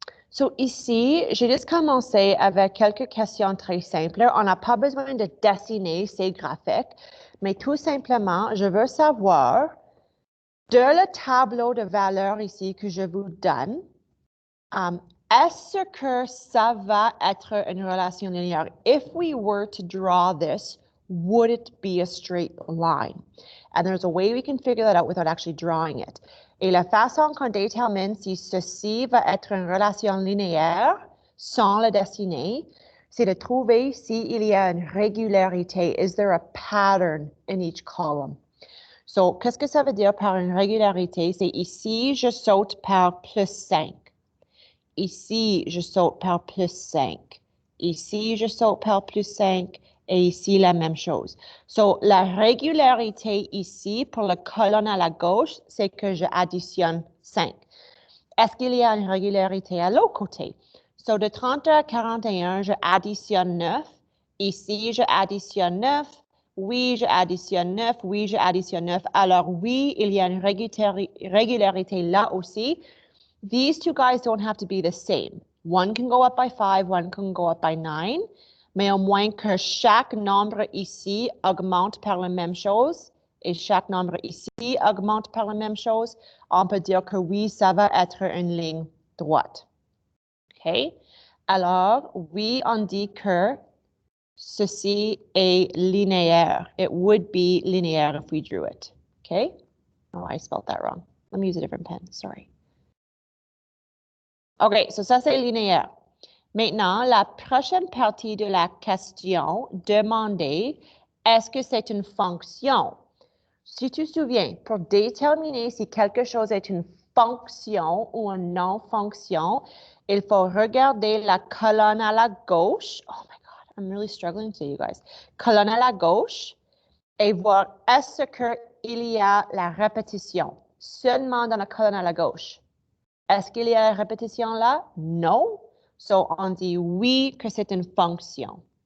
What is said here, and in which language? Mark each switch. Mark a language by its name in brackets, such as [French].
[French] So ici, j'ai juste commencé avec quelques questions très simples. On n'a pas besoin de dessiner ces graphiques, mais tout simplement, je veux savoir de le tableau de valeurs ici que je vous donne, est-ce que ça va être une relation linéaire? [English] If we were to draw this, would it be a straight line? And there's a way we can figure that out without actually drawing it. [French] Et la façon qu'on détermine si ceci va être une relation linéaire sans le dessiner, c'est de trouver s'il y a une régularité. [English] Is there a pattern in each column? [French] So, qu'est-ce que ça veut dire par une régularité? C'est ici, je saute par plus 5. Ici, je saute par plus 5. Ici, je saute par plus 5. Et ici, la même chose. So, la régularité ici, pour la colonne à la gauche, c'est que je additionne 5. Est-ce qu'il y a une régularité à l'autre côté? So, de 30 à 41, je additionne 9. Ici, je additionne 9. Oui, je additionne 9. Oui, je additionne 9. Alors, oui, il y a une régularité là aussi. [English] These two guys don't have to be the same. One can go up by 5, one can go up by 9. [French] Mais au moins que chaque nombre ici augmente par la même chose et chaque nombre ici augmente par la même chose, on peut dire que oui, ça va être une ligne droite. OK? Alors, oui, on dit que ceci est linéaire. [English] It would be linear if we drew it. OK? Oh, I spelled that wrong. Let me use a different pen. Sorry. [French] OK, so ça, c'est linéaire. Maintenant, la prochaine partie de la question, demander, est-ce que c'est une fonction? Si tu te souviens, pour déterminer si quelque chose est une fonction ou une non-fonction, il faut regarder la colonne à la gauche. [English] Oh my God, I'm really struggling today, you guys. [French] Colonne à la gauche et voir est-ce qu'il y a la répétition seulement dans la colonne à la gauche. Est-ce qu'il y a la répétition là? Non. So, on dit oui que c'est une fonction.